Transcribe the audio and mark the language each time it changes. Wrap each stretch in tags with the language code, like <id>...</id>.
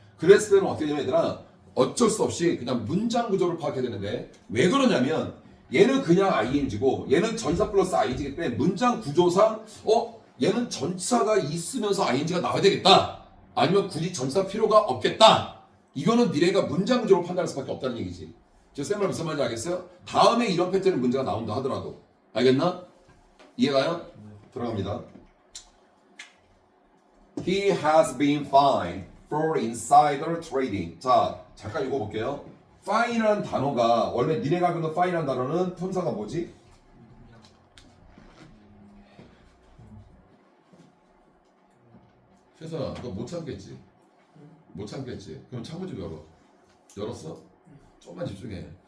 <ko>그랬을 때는 어떻게 되냐면 얘들아 어쩔 수 없이 그냥 문장 구조를 파악해야 되는데 왜 그러냐면 얘는 그냥 ing고 얘는 전치사 플러스 ing이기 때문에 문장 구조상 얘는 전치사가 있으면서 ing가 나와야 되겠다. 아니면 굳이 전치사 필요가 없겠다. 이거는 니네가 문장 구조로 판단할 수밖에 없다는 얘기지. 저 쌤말 무슨 말인지 알겠어요? 다음에 이런 패턴의 문제가 나온다 하더라도 알겠나? 이해가요? 들어갑니다.</ko> <en>He has been fined for insider trading.</en> <ko>자, 잠깐 읽어볼게요. fine이라는 단어가 원래 니네가 알고 있는 fine이라는 단어는 품사가 뭐지? 최선아, 너 못 참겠지? 못 참겠지? 그럼 창문 좀 열어. 열었어? 조금만 집중해.</ko>